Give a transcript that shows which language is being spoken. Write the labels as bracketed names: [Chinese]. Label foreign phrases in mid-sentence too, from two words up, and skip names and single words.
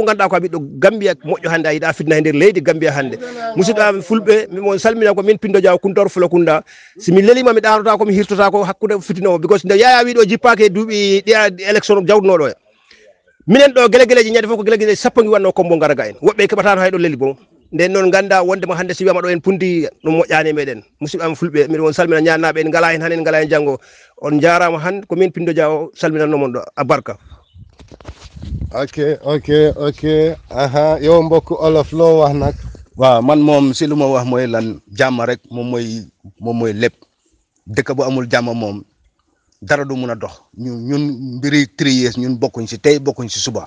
[Fula] ganduɗa ko ɓiɗɗo Gambia moƴƴo hande a yiiɗa fitna e nder leydi Gambia hande musidɗo fulɓe mimo salmina ko min Pindo Diaw Kuntor Fulakunda simi lelima mi ɗanota ko mi hirtota ko hakkude fitna o because nde Yaya wi ɗo jippaki e duuɓi ɗiya élection jawdunoɗo e minen ɗo guele gueleji ñande fof ko guele guele sappo ngi wanno kombo garaga en woɓɓe keɓatano hayɗo leli bon nden noon ganda wondema hande si wiyama ɗo en punti ɗum moƴƴani e meɗen musidɓe am fulɓe miɗo on salmina ñannaɓe en ngala hen han en ngala hen janggo on jarama han ko min Pindo Diaw salminannomon ɗo a barka [Wolof] ok aha yow mbokk olof loo wax nag waaw man moom si lu ma wax mooy lan jàmm rek moom mooy lépp dëkk bu amul jàmm moom dara du mun a dox ñun mbiri 3 years ñun bokkuñ si tey bokkuñ si suba